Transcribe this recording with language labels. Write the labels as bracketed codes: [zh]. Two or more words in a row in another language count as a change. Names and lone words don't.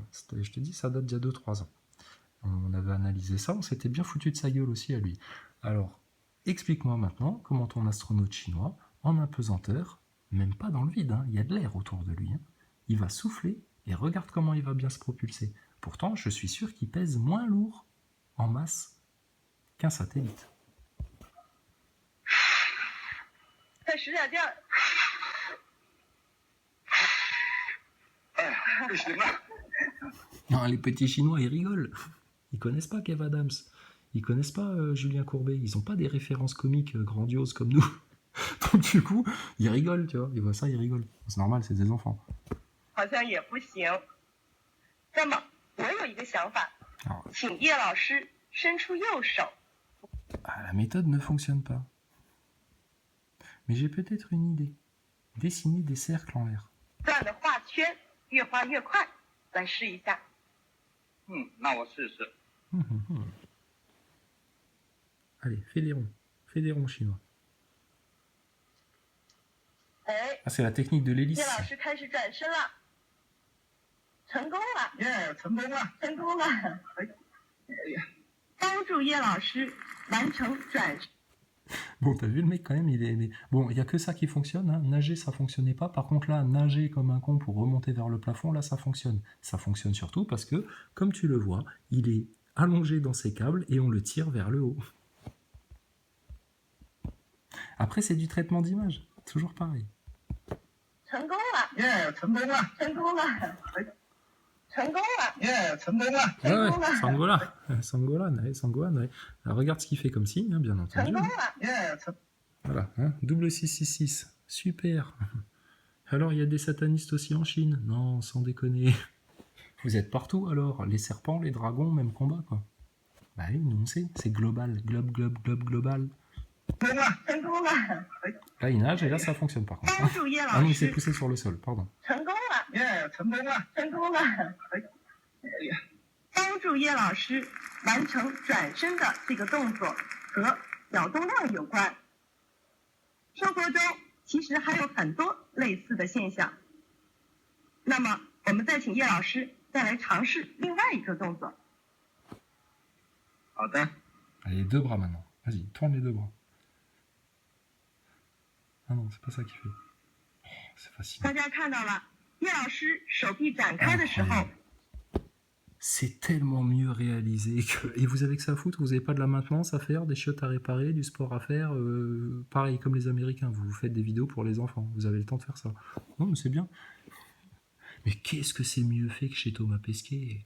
[fr] Je te dis, ça date d'il y a 2-3 ans. On avait analysé ça, on s'était bien foutu de sa gueule aussi à lui. Alors, explique-moi maintenant comment ton astronaute chinois, en apesanteur, même pas dans le vide, hein, il y a de l'air autour de lui, hein, il va souffler et regarde comment il va bien se propulser. Pourtant, je suis sûr qu'il pèse moins lourd en masse qu'un satellite. [zh] 再使点劲儿。哎呀，不行啊！ [fr] Non, les petits Chinois, ils rigolent. Ils connaissent pas Kev Adams. Ils connaissent pas Julien Courbet. Ils ont pas des références comiques grandioses comme nous. Donc du coup, ils rigolent, tu vois. Ils voient ça, ils rigolent. C'est normal, c'est des enfants. [zh] 好像也不行。那么，我有一个想法， [fr] Alors, [zh] 请叶老师伸出右手。 [fr] ah, la méthode ne fonctionne pas. Mais j'ai peut-être une idée. Dessiner des cercles en l'air. [zh] 不断的画圈，越画越快，来试一下。那我试试。 [fr] Allez, fais des ronds. Fais des ronds chinois. [zh] 哎， [fr] Ah, c'est la technique de [zh] 叶 [fr] l'hélice. [zh] 老师开始转身了，成功了，耶，成功了！成功了！哎呀，帮助叶老师完成转身。 [fr] Bon, t'as vu le mec quand même, il est... Bon, il n'y a que ça qui fonctionne, hein. Nager ça fonctionnait pas, par contre là, nager comme un con pour remonter vers le plafond, là ça fonctionne. Ça fonctionne surtout parce que, comme tu le vois, il est allongé dans ses câbles et on le tire vers le haut. Après c'est du traitement d'image, toujours pareil. [zh] 成功了，耶，成功了！成功了，成功了，耶，成功了！ [fr] Ouais, ouais, Sangola, Sangolan, ouais, Sangolan, ouais. Alors, regarde ce qu'il fait comme signe, hein, bien [zh] 成 [fr] entendu. [zh] 功了。耶，成 [fr] Voilà, hein, double 666, super. Alors, il y a des satanistes aussi en Chine? Non, sans déconner. Vous êtes partout alors, les serpents, les dragons, même combat quoi. Bah oui, nous on sait, c'est global, global. [zh] 成功了， [fr] Là il nage et là ça fonctionne par contre. [zh] 帮助叶 [fr] Ah [zh] 老 [fr] non, il s'est [zh] 师 [fr] poussé sur le sol, pardon. [zh] 成功了，耶，成功了！成功了，帮助叶老师完成转身的这个动作和角动量有关。生活中其实还有很多类似的现象。那么，我们再请叶老师再来尝试另外一个动作。好的， [fr] Allez, les deux bras maintenant. Vas-y, tourne les deux bras. Ah non, c'est pas ça qu'il fait. Oh, c'est facile. [zh] 大家看到了，叶老师手臂展开的时候， [fr] C'est tellement mieux réalisé que... Et vous avez que ça à foutre, vous n'avez pas de la maintenance à faire, des chiottes à réparer, du sport à faire, pareil comme les Américains, vous faites des vidéos pour les enfants, vous avez le temps de faire ça. Non mais c'est bien. Mais qu'est-ce que c'est mieux fait que chez Thomas Pesquet?